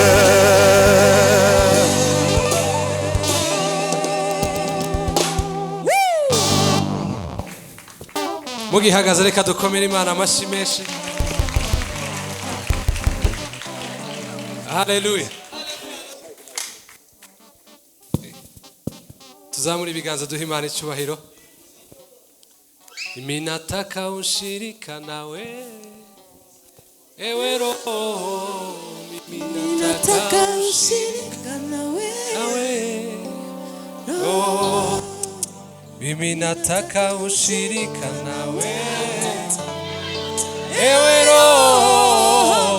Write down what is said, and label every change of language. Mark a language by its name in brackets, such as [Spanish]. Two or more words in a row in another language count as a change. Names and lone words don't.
[Kinyarwanda] mugihagaze reka dukomere Imana amashyi menshi. Haleluya. Tuzamura ibiganza duha Imana icyubahiro. [Swahili] Mimi nataka ushirika nawe, ewe Roho. Mimi nataka ushirika nawe, Roho. Mimi nataka ushirika nawe, ewe Roho.